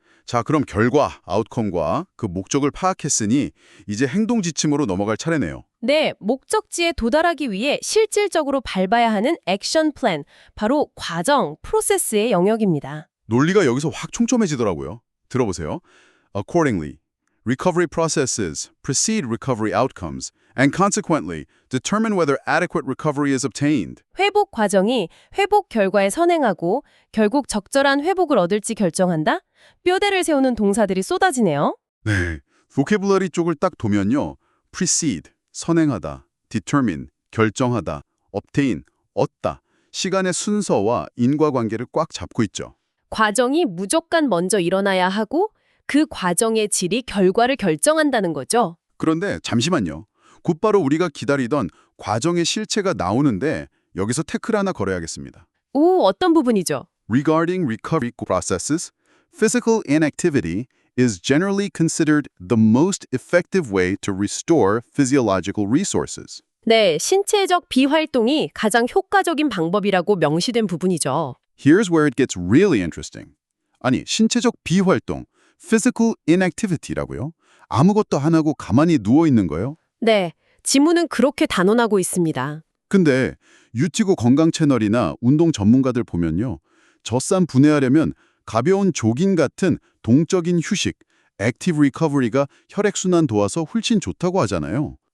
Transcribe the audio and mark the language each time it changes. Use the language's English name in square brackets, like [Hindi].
[Korean] 자, 그럼 결과, 아웃컴과 그 목적을 파악했으니 이제 행동 지침으로 넘어갈 차례네요. 네, 목적지에 도달하기 위해 실질적으로 밟아야 하는 액션 플랜, 바로 과정, 프로세스의 영역입니다. 논리가 여기서 확 총점해지더라고요. 들어보세요. [English] Accordingly, recovery processes precede recovery outcomes and consequently determine whether adequate recovery is obtained. [Korean] 회복 과정이 회복 결과에 선행하고 결국 적절한 회복을 얻을지 결정한다? 뼈대를 세우는 동사들이 쏟아지네요. 네, vocabulary 쪽을 딱 도면요. precede, 선행하다, determine, 결정하다, obtain, 얻다, 시간의 순서와 인과관계를 꽉 잡고 있죠. 과정이 무조건 먼저 일어나야 하고 그 과정의 질이 결과를 결정한다는 거죠. 그런데 잠시만요. 곧바로 우리가 기다리던 과정의 실체가 나오는데 여기서 태클 하나 걸어야겠습니다. 오, 어떤 부분이죠? [English] Regarding recovery processes, physical inactivity is generally considered the most effective way to restore physiological resources. [Korean] 네, 신체적 비활동이 가장 효과적인 방법이라고 명시된 부분이죠. [English] Here's where it gets really interesting. [Korean] 아니, 신체적 비활동, physical inactivity라고요? 아무것도 안 하고 가만히 누워 있는 거예요? 네, 지문은 그렇게 단언하고 있습니다. 근데 유튜브 건강 채널이나 운동 전문가들 보면요. 젖산 분해하려면 가벼운 조깅 같은 동적인 휴식, 액티브 리커버리가 혈액순환 도와서 훨씬 좋다고 하잖아요.